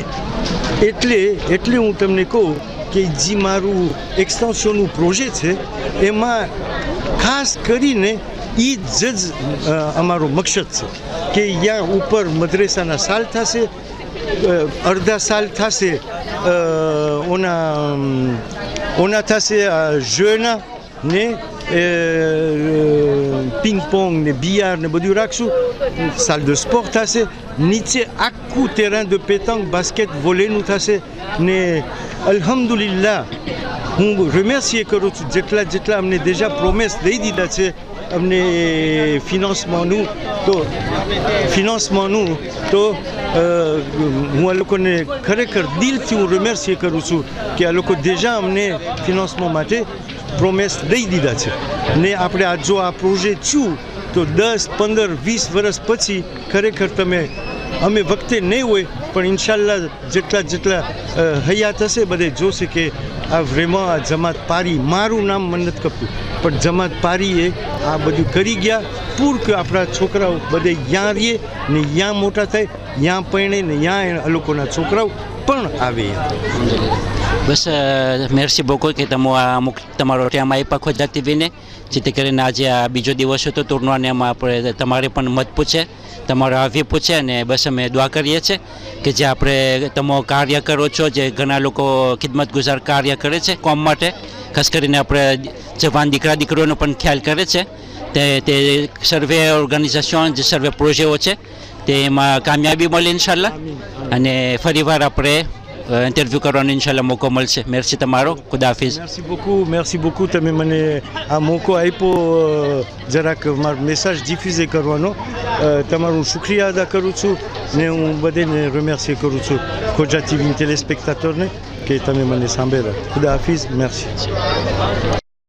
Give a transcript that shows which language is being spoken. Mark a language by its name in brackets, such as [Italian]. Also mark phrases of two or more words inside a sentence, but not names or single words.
[Gujarati] એટલે હું તમને કહું કે જે મારું એક્સટેન્શનનું પ્રોજેક્ટ છે એમાં ખાસ કરીને એ જ અમારો મકસદ છે કે યા ઉપર મદ્રેસાના સાલ થશે, અડધા સાલ થશે ઓના થશે જeuના ને પિંગ-પોંગ ને બિયાર ને બધું રાખશું, [French] salle de sport [Gujarati] થશે, નીચે આખું [French] terrain de pétanque, basket, [Gujarati] વોલેનું થશે. ને અલ્હમ્દુલિલ્લાહ હું રિમર્સિએ કરું છું જેટલા અમને déjà પ્રોમિસ દઈ દીધા છે અમને ફિનાન્સમાંનું, તો હું આ લોકોને ખરેખર દિલથી હું રિમર્સિએ કરું છું કે આ લોકો déjà અમને ફિનાન્સમાં માટે પ્રોમિસ દઈ દીધા છે. ને આપણે આ જો આ પ્રોજેક્ટ છું તો 10-15-20 વર્ષ પછી ખરેખર અમે વખતે નહીં હોય પણ ઇન્શાલ્લાહ જેટલા હયાત હશે બધે જોશે કે આ vraiment આ જમાત પારી, મારું નામ મને નથી ખપતું પણ જમાત પારીએ આ બધું કરી ગયા [French] pour que [Gujarati] આપણા છોકરાઓ બધે યાં રહીએ ને યાં મોટા થાય, યાં પરણે ને યાં આ લોકોના છોકરાઓ પણ આવે. બસ [French] merci beaucoup [Gujarati] કે તમારો ટાઈમ આપ્યા ખોજા ટીવીને, જેથી કરીને આજે આ બીજો દિવસ હતો ટુર્નાને, એમાં આપણે તમારે પણ મત પૂછે, તમારો આવી પૂછે અને બસ અમે દુઆ કરીએ છીએ કે જે આપણે તમે કાર્ય કરો છો, જે ઘણા લોકો ખિદમત ગુજાર કાર્ય કરે છે કોમ માટે, ખાસ કરીને આપણે જવાન દીકરા દીકરીઓનો પણ ખ્યાલ કરે છે, તે સર્વે ઓર્ગેનાઇઝેશન, જે સર્વે પ્રોજેક્ટો છે તેમાં કામયાબી મળે ઇન્શાલ્લાહ. અને ફરીવાર આપણે ઇન્ટરવ્યૂ કરવાનો ઇન્શાલ્લાહ મોકો મળશે. મેર્સી તમારો, ખુદા હાફિઝ. [French] merci beaucoup. [Gujarati] તમે મને આ મોકો આપ્યો જરાક મારો મેસેજ ડિફ્યુઝ કરવાનો. તમારું શુક્રિયા અદા કરું છું ને હું બધાને રિમર્સિએ કરું છું, ખોજા ટીવી ટેલિસ્પેક્ટેટરને, કે તમે મને સાંભળ્યા. ખુદા હાફિઝ. મેર્સી.